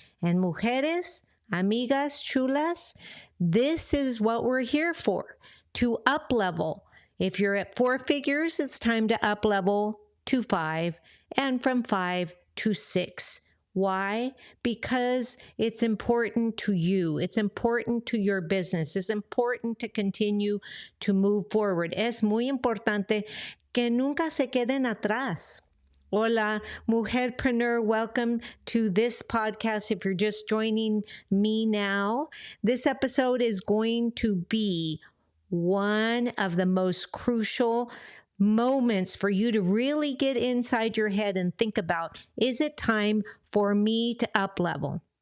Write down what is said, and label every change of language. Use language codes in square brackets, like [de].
[en] And [es] mujeres, amigas, chulas, [en] this is what we're here for, to uplevel. If you're at 4 figures, it's time to uplevel to 5, and from 5 to 6. Why? Because it's important to you. It's important to your business. It's important to continue to move forward. [es] Es muy importante que nunca se queden atrás. Hola, Mujer-Preneur. [en] Welcome to this podcast. If you're just joining me now, this episode is going to be one of the most crucial moments for you to really get inside your head and think about, is it time for me to uplevel?